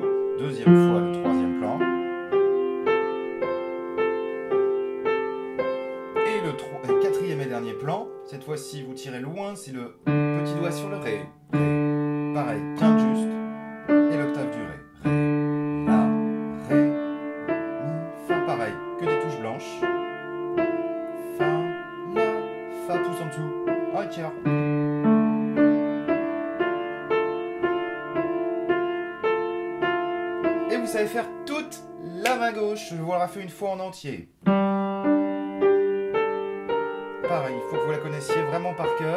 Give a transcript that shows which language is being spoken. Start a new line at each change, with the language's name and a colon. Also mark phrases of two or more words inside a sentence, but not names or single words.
French: Deuxième fois le troisième plan. Et le quatrième et dernier plan. Cette fois-ci, vous tirez loin, c'est le petit doigt sur le ré. Ré. Pareil, quinte juste. Et l'octave du ré. Ré, la, ré, mi, fa. Pareil, que des touches blanches. Fa, la, fa, pouce en dessous. Ah, tiens. Et vous savez faire toute la main gauche. Je vous la refais une fois en entier. Pareil, il faut que vous la connaissiez vraiment par cœur.